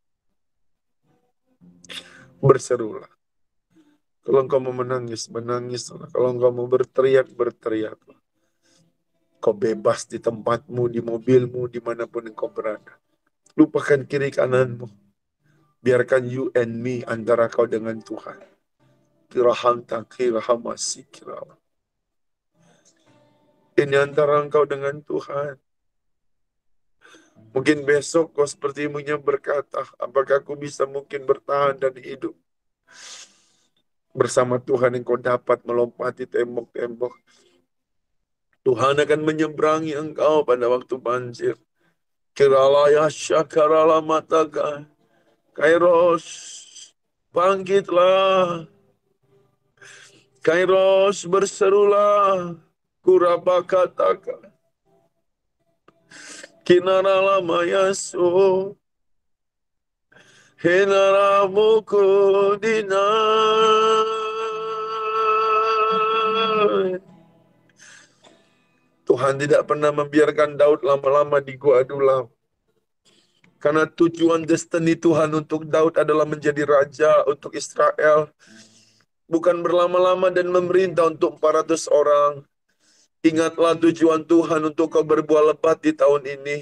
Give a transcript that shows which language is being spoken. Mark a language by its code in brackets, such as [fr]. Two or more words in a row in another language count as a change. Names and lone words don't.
[id] Berserulah. Kalau engkau mau menangis, menangislah. Kalau engkau mau berteriak, berteriaklah. Kau bebas di tempatmu, di mobilmu, dimanapun engkau berada. Lupakan kiri kananmu. Biarkan [en] you and me [id] antara kau dengan Tuhan. Kiraham takiraham asikirah. Ini antara engkau dengan Tuhan. Mungkin besok kau seperti ibunya berkata, apakah aku bisa mungkin bertahan dan hidup bersama Tuhan yang kau dapat melompati tembok-tembok. Tuhan akan menyeberangi engkau pada waktu banjir. Kiralaya syakarala mataka. Kairos, bangkitlah. Kairos, berserulah. Kurabakataka. Kinarala mayasu. Hinaramuku dinai. Tuhan tidak pernah membiarkan Daud lama-lama di Gua Adulam. Karena tujuan destiny Tuhan untuk Daud adalah menjadi raja untuk Israel. Bukan berlama-lama dan memerintah untuk 400 orang. Ingatlah tujuan Tuhan untuk kau berbuah lebat di tahun ini.